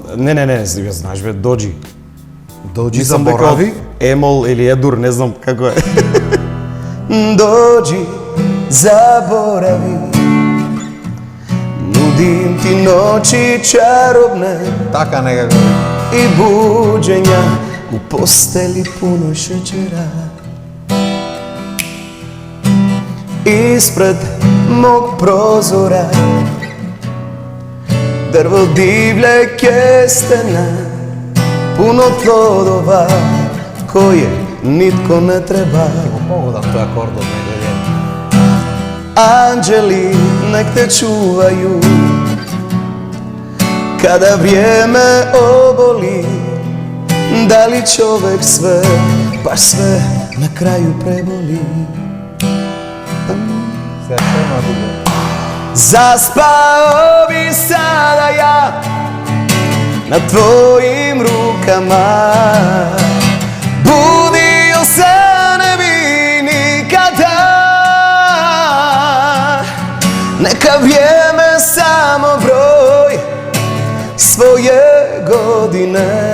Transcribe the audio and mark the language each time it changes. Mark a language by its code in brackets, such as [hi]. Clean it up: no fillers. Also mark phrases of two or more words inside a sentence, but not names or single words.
[mk] Не, ја знаеш бе, Доджи. Доđi Мислам дека заборави. Емол или Едур, не знам како е. [hr] Dođi, zaboravi, nudim ti noći čarobne [mk] Така некако. [hr] и буđenja u posteli puno šećera. Ispred mog prozora drvo divlje kestena, puno plodova koje nitko ne treba. [mk] Погодам тој акорд од него ден. [hr] Anđeli nek te čuvaju kada vrijeme oboli. Da li čovek sve, baš sve na kraju preboli. [mk] Се шема тука. [hr] Zaspao bi sada ja na tvojim rukama. Budio se ne bi nikada. Neka vrijeme samo broj svoje godine.